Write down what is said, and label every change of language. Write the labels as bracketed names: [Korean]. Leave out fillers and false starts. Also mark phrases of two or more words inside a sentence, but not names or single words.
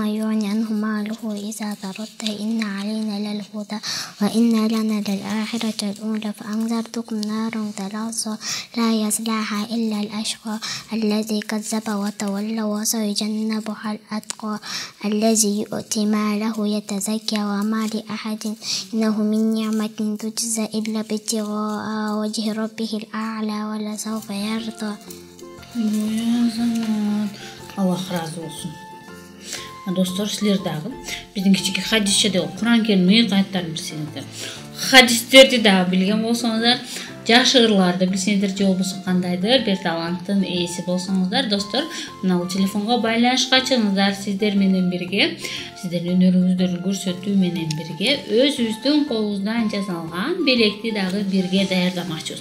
[Arabic] يغني عنه ماله إذا تردى إن علينا للهدى وإن لنا للآخرة الأولى فأنذرتكم نارا تلظى لا يصلاها إلا الأشقى الذي كذب وتولى وسيجنبها الأتقى الذي يؤتي ماله يتزكى وما لأحد إنه من نعمة تجزى إلا ابتغاء وجه ربه الأعلى ولسوف يرضى. [Turkish] Allah razı olsun. [Kyrgyz] Достор, сиздер дагы биздин кичинекей Хадича деп Куран Керим ыйык аяттарын билсеңиздер, хадистерди дагы билген болсоңуздар, жакшы ырларды билсеңиздер же болбосо кандайдыр бир таланттын ээси болсоңуздар достор, мына телефонго байланышка чыгыңыздар. Сиздер менен бирге, сиздердин өнөрүңүздөрдү көрсөтүү менен бирге өзүбүздүн колубуздан жасалган белекти дагы бирге даярдамакчыбыз.